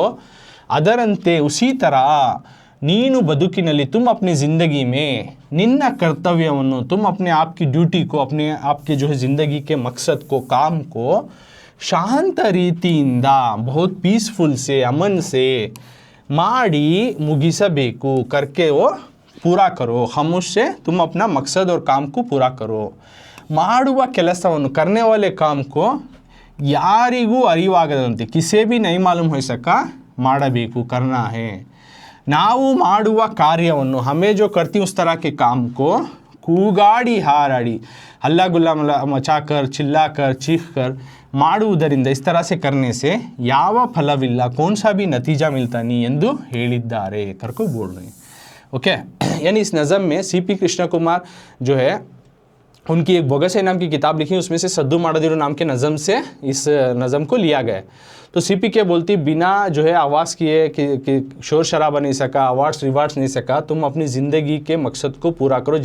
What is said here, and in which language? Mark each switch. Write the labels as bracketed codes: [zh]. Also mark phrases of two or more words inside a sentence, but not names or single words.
[hi] ಅದರಂತೆ उसी तरह [kn] ನೀನು ಬದುಕಿನಲ್ಲಿ, [hi] तुम अपनी ज़िंदगी में [kn] ನಿನ್ನ ಕರ್ತವ್ಯವನ್ನು, [hi] तुम अपने आप की ड्यूटी को, अपने आपके जो है ज़िंदगी के मकसद को, काम को [kn] ಶಾಂತ ರೀತಿಯಿಂದ [hi] बहुत पीसफुल से, अमन से [kn] ಮಾಡಿ ಮುಗಿಸಬೇಕು, [hi] करके वो पूरा करो। खामोश से तुम अपना मकसद और काम को पूरा करो। [kn] ಮಾಡುವ ಕೆಲಸವನ್ನು, [hi] करने वाले काम को [kn] ಯಾರಿಗೂ ಅರಿವಾಗದಂತೆ, [hi] किसे भी नहीं मालूम हो सका, ಮಾಡಬೇಕು, करना है। [kn] ನಾವು ಮಾಡುವ ಕಾರ್ಯವನ್ನು, [hi] हमें जो करती उस तरह के काम को [kn] ಕೂಗಾಡಿ ಹಾರಾಡಿ, [hi] हल्ला गुल्ला मचाकर चिल्लाकर चीख कर, ಮಾಡುವುದರಿಂದ, इस तरह से करने से [kn] ಯಾವ ಫಲವಿಲ್ಲ, [hi] कौन सा भी नतीजा मिलता नहीं [kn] ಎಂದು ಹೇಳಿದ್ದಾರೆ, [hi] करको बोल रहे हैं। ओके, यानी इस नज़म में सीपी कृष्ण कुमार जो है उनकी एक बोगसे नाम की किताब लिखी, उसमें से सद्दू माड़दीरू नाम के नज़म से इस नज़म को लिया गया है। तो सीपी के बोलती, बिना जो है आवाज़ किए कि शोर शराबा नहीं सका, अवार्ड्स रिवार्ड्स नहीं सका, तुम अपनी ज़िंदगी के मकसद को पूरा करो।